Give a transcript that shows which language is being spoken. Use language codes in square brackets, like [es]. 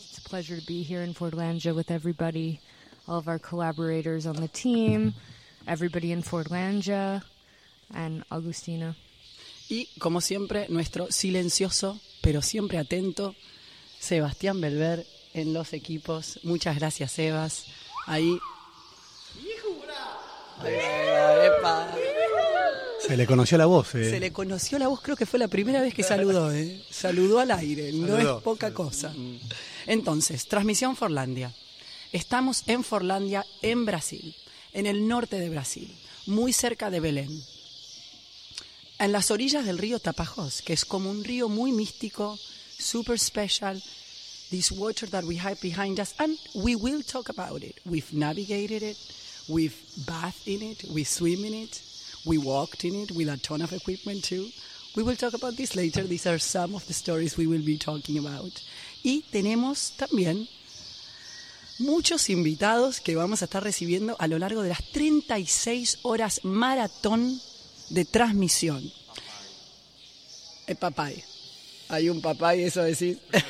[en] It's a pleasure to be here in Fordlandia with everybody. All of our collaborators on the team, everybody in Fordlandia, and Agustina. [es] Y como siempre, nuestro silencioso, pero siempre atento, Sebastián Belver en los equipos. Muchas gracias, Sebas. Ahí. ¡Epa! Se le conoció la voz, Se le conoció la voz, creo que fue la primera vez que saludó, Saludó al aire, saludó. No es poca cosa. Entonces, transmisión Fordlandia. Estamos en Fordlandia, en Brasil, en el norte de Brasil, muy cerca de Belém. En las orillas del río Tapajós, que es como un río muy místico, super special, this water that we have behind us, and we will talk about it. [en] We've navigated it, we've bathed in it, we swim in it, we walked in it with a ton of equipment too. We will talk about this later. These are some of the stories we will be talking about. [es] Y tenemos también muchos invitados que vamos a estar recibiendo a lo largo de las 36 horas maratón de transmisión. Es papay. Hay un papay, eso decir.